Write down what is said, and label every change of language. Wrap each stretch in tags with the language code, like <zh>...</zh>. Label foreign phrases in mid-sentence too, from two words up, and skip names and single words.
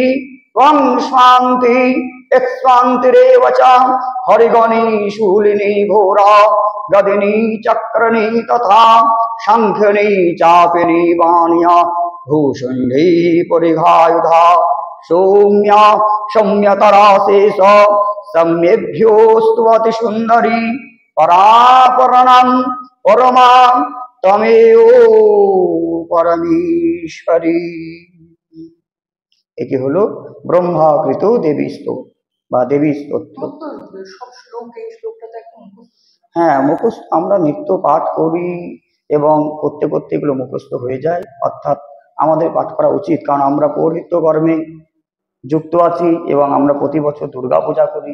<sa>त्वं शान्ति एक्ष्वान्तिरेव च हरिगणी शूलिनी घोरा गदिनी चक्रनी तथा शङ्खनी चापिनी वाण्या भूषुण्डी परिघायुधा सौम्या सौम्यतरा शेष सम्येभ्योऽस्तु सुन्दरी परापरणं परमा तमेव परमेश्वरी।</sa> <bn>এটি হলো ব্রহ্মাকৃত দেবী স্তোত্র বা দেবী স্তোত্র। হ্যাঁ, মুখস্থ আমরা নিত্য পাঠ করি এবং করতে করতে এগুলো মুখস্থ হয়ে যায়। অর্থাৎ আমাদের পাঠ করা উচিত, কারণ আমরা পৌরহিত্য কর্মে যুক্ত আছি এবং আমরা প্রতি বছর দুর্গা পূজা করি।</bn>